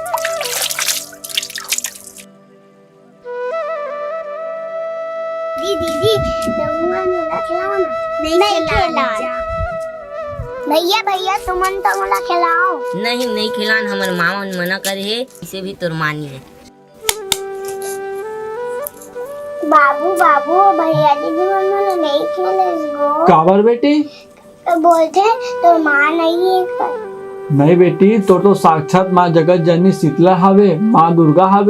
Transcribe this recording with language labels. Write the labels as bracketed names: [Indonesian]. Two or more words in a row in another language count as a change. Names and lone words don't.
[Chhattisgarhi] दीदी रमुआ मोला खिलाओ ना। नहीं खिला। भैया तुमन तो मोला खिलाओ। नहीं खिलान, हमर मामा मना करे है, इसे भी तोर मानी है। बाबू भैया दीदी मन मोला नहीं खेले गो। काबर बेटी? तो बोलते तो माँ नहीं है। नहीं बेटी, तो साक्षात माँ जगत जननी शीतला हवे, माँ दुर्गा हवे।